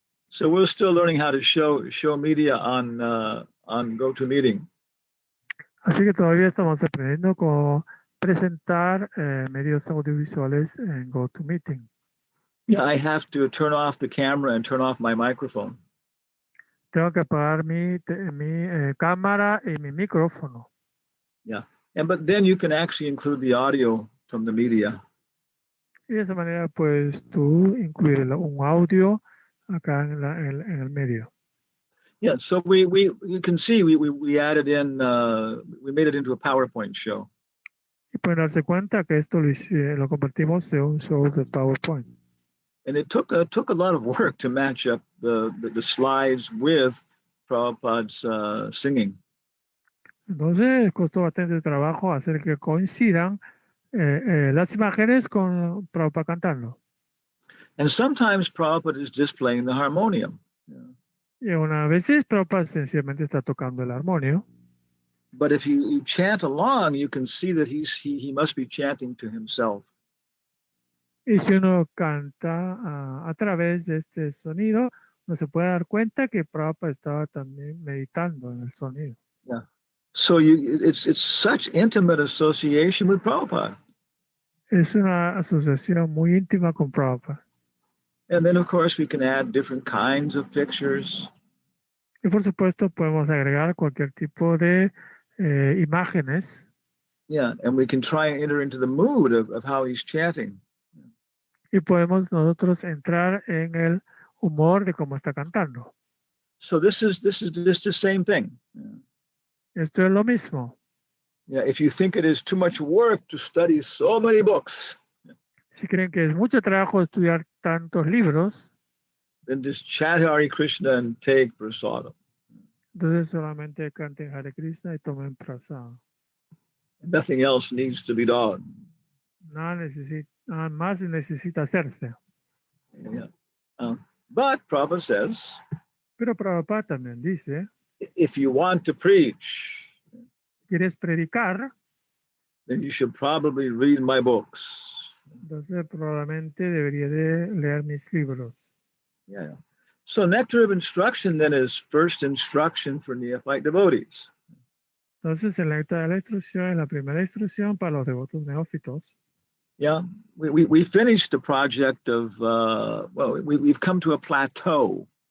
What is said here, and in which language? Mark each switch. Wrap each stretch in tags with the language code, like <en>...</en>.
<en>So we're still learning how to show media on GoToMeeting.</en> <es>Así que todavía estamos aprendiendo cómo presentar medios audiovisuales en GoToMeeting.</es> <en>Yeah, I have to turn off the camera and turn off my microphone.</en> <es>Tengo que apagar mi cámara y mi micrófono.</es> <en>Yeah, but then you can actually include the audio from the media.</en> <es>Y de esa manera puedes tú incluir un audio acá en el medio.</es> <en>Yeah, so you can see we added in we made it into a PowerPoint show.</en> <es>Y pueden darse cuenta que esto lo convertimos en un show de PowerPoint.</es> <en>And it took a lot of work to match up the slides with Prabhupada's singing.</en> <es>Entonces costó bastante trabajo hacer que coincidan las imágenes con Prabhupada cantando.</es> <en>And sometimes Prabhupada is just playing the harmonium.</en> <es>Y unas veces Prabhupada sencillamente está tocando el armonio.</es> <en>But if you chant along, you can see that he must be chanting to himself.</en> <es>Y si uno canta a través de este sonido, uno se puede dar cuenta que Prabhupada estaba también meditando en el sonido.</es> <en>Yeah. So it's such intimate association with Prabhupada.</en> <es>Es una asociación muy íntima con Prabhupada.</es> <en>And then, of course, we can add different kinds of pictures.</en> <es>Y por supuesto podemos agregar cualquier tipo de imágenes.</es> <en>Yeah, and we can try and enter into the mood of how he's chanting.</en> <es>Y podemos nosotros entrar en el humor de cómo está cantando.</es> <en>So this is just the same thing.</en> <es>Esto es lo mismo.</es> <en>Yeah, if you think it is too much work to study so many books,</en> <es>Si creen que es mucho trabajo estudiar tantos libros,</es> <en>then just chant Hare Krishna and take prasadam.</en> <es>entonces solamente canten Hare Krishna y tomen prasada.</es> <en>Nothing else needs to be done.</en> <es>Nada más necesita hacerse.</es> <en>Yeah. But Prabhupada says,</en> <es>Pero Prabhupada también dice,</es> <en>if you want to preach,</en> <es>¿quieres predicar?</es> <en>then you should probably read my books.</en> <es>Entonces probablemente debería de leer mis libros.</es> <en>Yeah. So nectar of instruction then is first instruction for neophyte devotees.</en> <es>Entonces el néctar de la instrucción es la primera instrucción para los devotos neófitos.</es> <en>Yeah, we finished the project of, we've come to a plateau.</en>